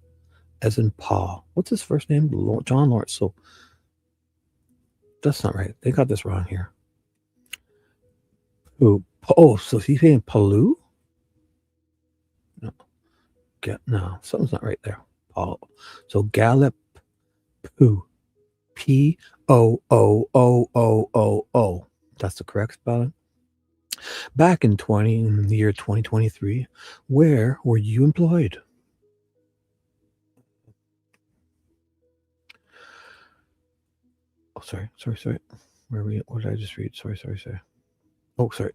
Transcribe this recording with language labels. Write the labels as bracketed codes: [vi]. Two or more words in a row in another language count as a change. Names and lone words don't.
[en] As in Paul. What's his first name? John Lawrence. So that's not right. They got this wrong here. Oh, so he's saying Palu? No, something's not right there. Paul. So Galipoo. P-O-O-O-O-O-O. That's the correct spelling. Back in the year 2023, where were you employed? Oh, sorry. Where were you? What did I just read? Sorry. Oh, sorry.